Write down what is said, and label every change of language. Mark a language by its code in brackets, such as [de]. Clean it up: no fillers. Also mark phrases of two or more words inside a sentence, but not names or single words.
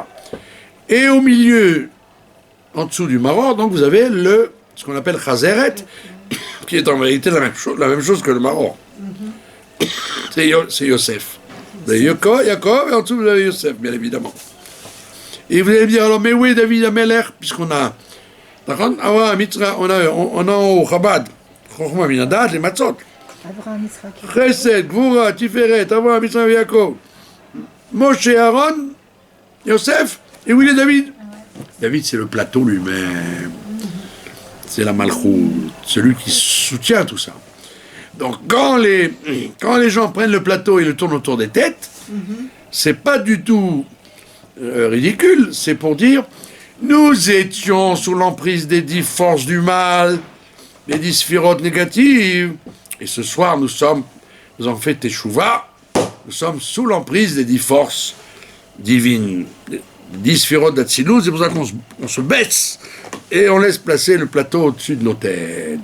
[fr] Et au milieu, en dessous du maror, donc vous avez ce qu'on appelle Chazeret, qui est en vérité la même chose que le maror. C'est Yosef. Vous avez Yaakov, et en dessous vous avez Yosef, bien évidemment. Et vous allez me dire, alors, mais où est David Ameler, puisqu'on a... on a au Chabad, Chochma Minadat, les Matzot. Abraham, Yitzhak. Chesed, Gvura, Tiferet, Avraham, Yitzhak, Yaakov. Moshe, Aaron, Yosef, et où il est David? David, c'est le plateau lui-même. C'est la Malchout, celui qui soutient tout ça. Donc, quand les gens prennent le plateau et le tournent autour des têtes, c'est pas du tout ridicule, c'est pour dire nous étions sous l'emprise des 10 forces du mal, les 10 sphirotes négatives, et ce soir nous avons fait Teshuvah, nous sommes sous l'emprise des 10 forces divines, 10 sphirotes d'Atsilut, c'est pour ça qu'on se baisse et on laisse placer le plateau au-dessus de nos têtes.